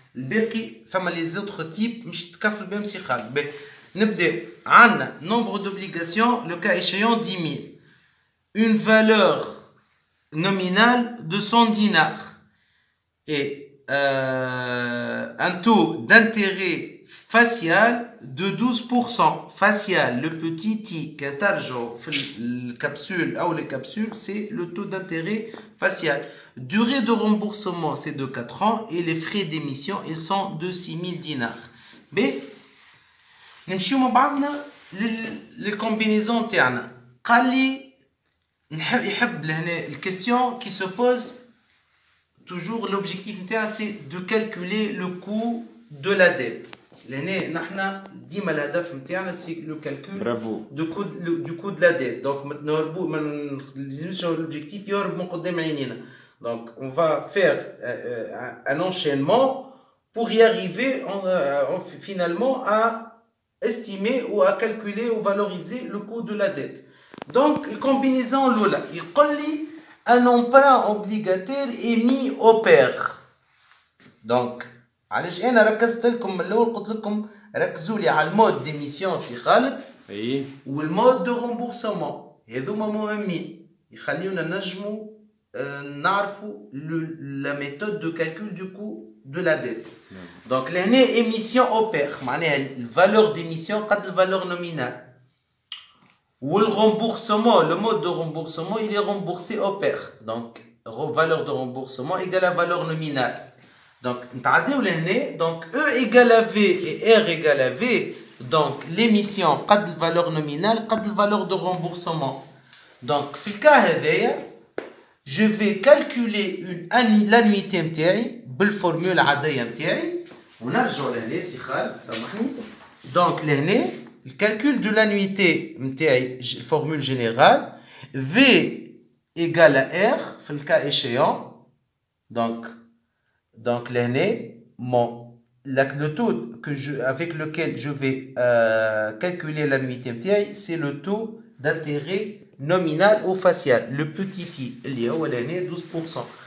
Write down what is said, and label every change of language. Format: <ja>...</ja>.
<ar>الباقي فما</ar> <fr>les autres types</fr> <ar>مش تكفل بهم سي خالد. نبدا عندنا</ar> <fr>nombre d'obligations le cas échéant 10 000, une valeur nominale de 100 dinars et un taux d'intérêt facial de 12%. Facial, le petit i, le capsule, ou les capsules, c'est le taux d'intérêt facial. Durée de remboursement, c'est de 4 ans et les frais d'émission, ils sont de 6000 dinars. B.</fr> <ar>نمشيو مع بعضنا للكومبينيزون تاعنا. قال لي يحب لهنا</ar> <fr>الكيستيون qui se pose toujours, l'objectif c'est de calculer le coût de la dette.</fr> <ar>لهنا نحنا ديما الهدف نتاعنا</ar> <fr>c'est le calcul du coût de la dette.</fr> <ar>Donc ما لازمش</ar> <fr>l'objectif</fr> <ar>يهرب من قدام عينينا.</ar> <fr>Donc on va faire un enchaînement pour y arriver finalement à estimer ou à calculer ou valoriser le coût de la dette. Donc, la combinaison Lula, il dit un emprunt obligataire émis au pair.</fr> <ar>Donc, علاش انا ركزت لكم من الاول قلت لكم ركزوا لي على المود ديميسيون سي خالد والمود دو رومبورسمون هذوما مهمين يخليونا نجموا نعرفوا</ar> <fr>la méthode de calcul du coût de la dette.</fr> <ar>Donc لهنا</ar> <fr>émission au pair</fr> <ar>معناها الفالور d'émission قد الفالور nominale.</ar> <fr>Ou le remboursement, le mode de remboursement, il est remboursé au pair. Donc, valeur de remboursement égale à valeur nominale. Donc, donc E égale à V et R égale à V. Donc, l'émission, قد valeur nominale, قد valeur de remboursement. Donc,</fr> <ar>في الكا هذايا,</ar> <fr>je vais calculer l'annuité متاعي بالفورمule العادية متاعي.</fr> <ar>ونرجع لهنا سي خالد سامحني.</ar> <fr>Donc, لهنا le calcul de l'annuité, formule générale, V égale à R, le cas échéant. Donc l'année, le taux avec lequel je vais calculer l'annuité, c'est le taux d'intérêt nominal ou facial, le petit i, il y a l'année 12%.</fr>